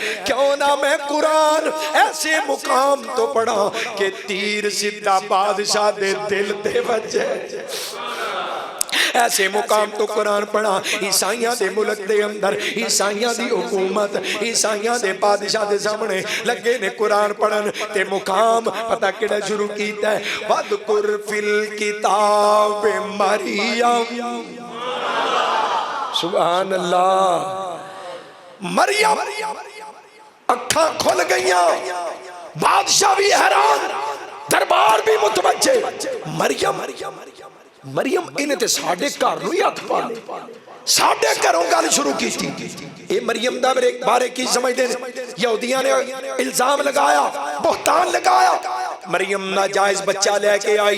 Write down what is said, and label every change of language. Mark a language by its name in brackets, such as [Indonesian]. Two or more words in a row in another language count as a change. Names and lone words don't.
[Punjabi] کیوں نہ میں قرآن ایسے مقام تو پڑھا کہ تیر سیدھا بادشاہ دے دل تے بجے. ایسے مقام تو قرآن پڑھا. عیسائیاں دے ملک دے اندر عیسائیاں دی حکومت، عیسائیاں دے بادشاہ دے سامنے لگے نے قرآن پڑھن تے مقام پتا کیڑا شروع کیتا ہے. [Arabic] واذكر في الكتاب مريم، سبحان الله. [Punjabi] مریم اکھا کھل گئیاں، بادشاہ بھی حیران، دربار بھی متوجہ. مریم مریم انہیں تے ساڈے گھر نوں ہی ہتھ پا لیا، ساڈے گھروں گل شروع کی. یہ مریم دا میرے بارے کی سمجھدے نے؟ یہودیاں نے الزام لگایا، بہتان لگایا، مریم ناجائز بچہ لے کے آئی.